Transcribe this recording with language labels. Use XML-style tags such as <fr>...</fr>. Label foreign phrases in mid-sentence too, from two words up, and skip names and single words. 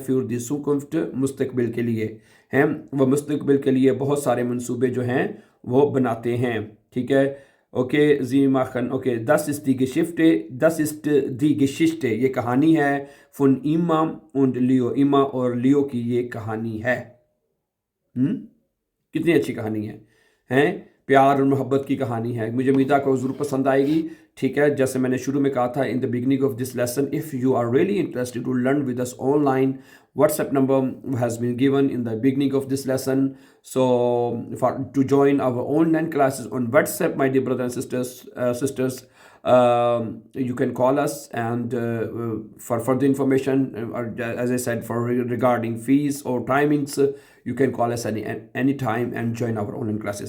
<de>für die Zukunft,</de> <hi>मुस्तकबिल के लिए हैं, वो मुस्तकबिल के लिए बहुत सारे मंसूबे जो हैं वो बनाते हैं, ठीक है। ओके,</hi> <de>sie machen, ओके, das ist die Geschichte,</de> <hi>ये कहानी है।</hi> <de>von Ima und Leo,</de> <hi>इमा और लियो की ये कहानी है। कितनी अच्छी कहानी है प्यार और मोहब्बत की कहानी है। मुझे उम्मीद है आपको ज़रूर पसंद आएगी, ठीक है। जैसे मैंने शुरू में कहा था</hi> <en>in the beginning of this lesson, if you are really interested to learn with us online, WhatsApp number has been given in the beginning of this lesson. So to join our online classes on WhatsApp, my dear brothers and sisters, you can call us, and for further information, or as I said, for regarding fees or timings, you can call us any time and join our online classes.</en>